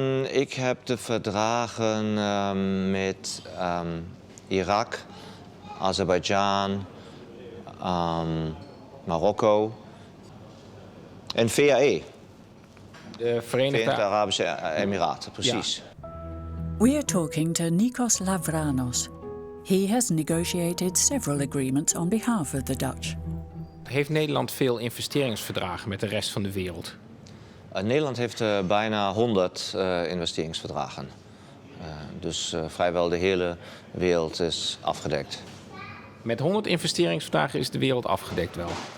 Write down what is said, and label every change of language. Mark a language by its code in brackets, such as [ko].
[nl] Ik heb de verdragen met Irak, Azerbeidzjan, Marokko en VAE. De Verenigde Arabische Emiraten, precies. Ja. [en] We are talking to Nikos Lavranos. He has negotiated several agreements on behalf of the Dutch. [nl] Heeft Nederland veel investeringsverdragen met de rest van de wereld? Nederland heeft bijna 100 investeringsverdragen. Dus vrijwel de hele wereld is afgedekt. Met 100 investeringsverdragen is de wereld afgedekt wel?